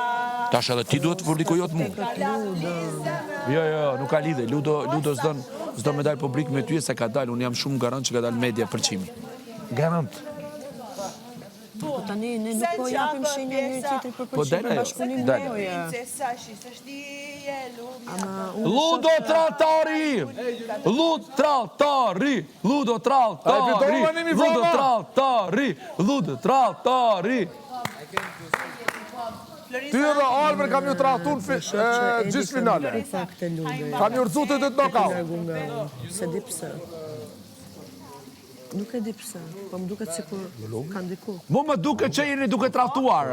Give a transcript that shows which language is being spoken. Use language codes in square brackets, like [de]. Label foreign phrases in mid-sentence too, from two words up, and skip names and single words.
[sq] Tash edhe ti duhet të publikojot mu. Jo, nuk ka lidhe. Ludo s'do me dalë publik me ty e se ka dalë. Unë jam shumë garant që ka dalë media përqimi. Garant. Po tani ne nuk po japim shenja njëri tjetri për përqim për bashkëpunim neoja. Ludo Traltari! Ludo Traltari! Ludo Traltari! Ludo Traltari! Ludo Traltari! Ty edhe Albert kam ju trahtun gjithë finale. Kam ju rëzu të të knockout. Se di pse. Nuk e di pse, po më duket si kur kanë diku. Mu më duke që jeni duke trahtuar.